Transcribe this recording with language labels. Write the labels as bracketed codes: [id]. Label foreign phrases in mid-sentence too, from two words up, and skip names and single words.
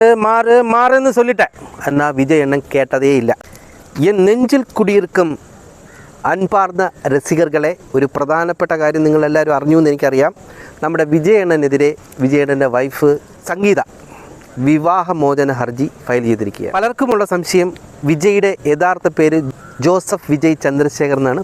[ta] மாறுன்னு சொல்லிட்டேன். ஆனால் விஜய் அண்ணன் கேட்டதே இல்லை. என் நெஞ்சில் குடியிருக்கும் [ml] അൻപാർന്ന രസികർകളെ ഒരു പ്രധാനപ്പെട്ട കാര്യം നിങ്ങളെല്ലാവരും അറിഞ്ഞു എന്ന് എനിക്കറിയാം. നമ്മുടെ വിജയണ്ണനെതിരെ വിജയണ്ണൻ്റെ വൈഫ് സംഗീത വിവാഹമോചന ഹർജി ഫയൽ ചെയ്തിരിക്കുകയാണ്. പലർക്കുമുള്ള സംശയം വിജയുടെ യഥാർത്ഥ പേര് ജോസഫ് വിജയ് ചന്ദ്രശേഖർ എന്നാണ്.